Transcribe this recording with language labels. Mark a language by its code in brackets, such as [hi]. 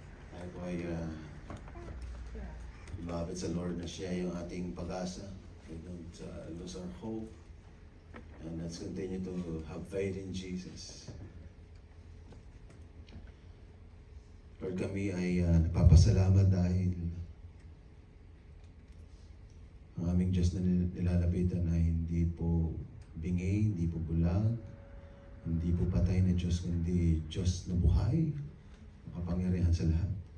[tl] Tayo po ay lumapit sa Lord na siya yung ating pag-asa. [en] We don't lose our hope. And let's continue to have faith in Jesus. [tl] Lord, kami ay nagpapasalamat dahil ang aming Diyos na nilalapitan ay hindi po bingi, hindi po bulag, hindi po patay na Diyos, kundi Diyos na buhay, makapangyarihan sa lahat.